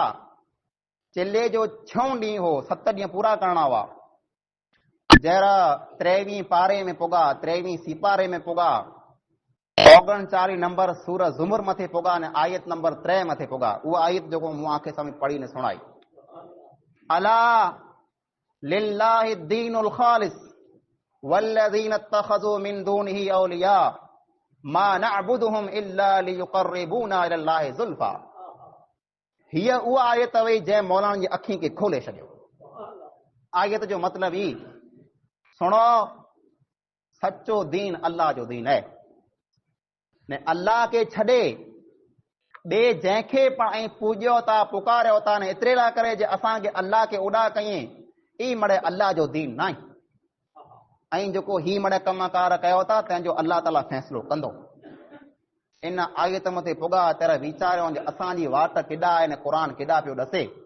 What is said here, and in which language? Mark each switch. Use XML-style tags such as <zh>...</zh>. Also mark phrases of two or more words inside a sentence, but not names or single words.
<sd>चिल्ले जो 6 ॾींहं हो, 7 ॾींहं पूरा करणा हुआ। जहिड़ा 23 पारे में पुगा, 23 सिपारे में पुगा, 39 नंबर सूरत ज़ुमर मथे पुगा ने आयत नंबर 3 मथे पुगा। उहा आयत जेको मूं आंखे साम्हूं पढ़ी ने सुणाई,</sd> <ar>ألا لله الدين الخالص والذين اتخذوا من دونه أولياء ما نعبدهم إلا ليقربونا إلى الله زلفى.</ar> <sd>हीअ उहा आयत हुई जंहिं मौलाना जी अखियुनि खे खोले छॾियो। आयत जो मतिलब ई सुनो, सच्चो दीन अल्लाह जो दीन है ने अल्लाह के छॾे ॿिए जंहिंखे पाण पूॼियो था, पुकारियो था ने एतिरे लाइ करे जे असांखे अल्लाह खे उॾा कईं, ई मड़े अल्लाह जो दीन न आहे। ऐं जेको ही मड़े कमकार कयो था तंहिंजो अल्लाह ताला फ़ैसिलो कंदो। इन आयत मथे पुगा तर वीचारियो जे असांजी वाट केॾा आहे, क़ुरान केॾा पियो ॾसे।</sd>